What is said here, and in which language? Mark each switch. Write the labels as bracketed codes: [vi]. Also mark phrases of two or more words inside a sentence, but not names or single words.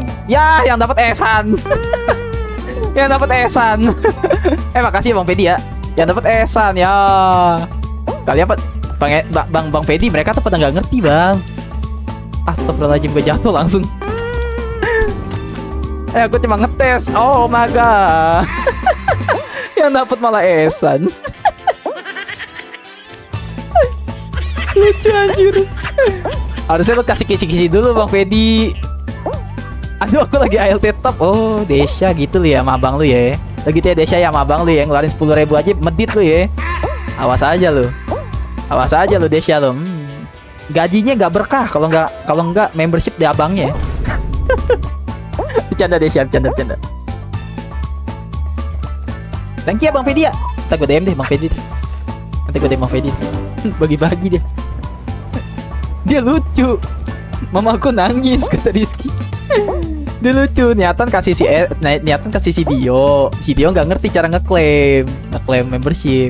[id] Ya, yang dapat Esan. Makasih Bang Fedi ya. Yang dapat Esan ya. Kalian Bang Fedi, mereka tuh pada nggak ngerti Bang. Astagfirullahaladzim, gue jatuh langsung. Aku cuma ngetes. [en] Oh my god. [id] Yang dapat malah Esan. Lucu anjir. Harusnya lu kasih kisi-kisi dulu Bang Fedi. Aduh, aku lagi ALT top. Oh, Desya gitu lu ya sama abang lu ya. Begitu ya Desya ya sama abang lu ya, ngeluarin 10.000 aja medit lu ya. Awas aja lu Desya lu. gajinya nggak berkah kalau nggak membership di abangnya. Bercanda deh, siap, bercanda. [en] Thank you [id] ya Bang Fedi ya. Ntar gue DM deh Bang Fedi. Nanti gue DM Bang Fedi. Bagi-bagi deh. Dia lucu. Mamaku nangis kata Rizky. Dia lucu, niatan kasih si Dio. Si Dio nggak ngerti cara ngeklaim membership.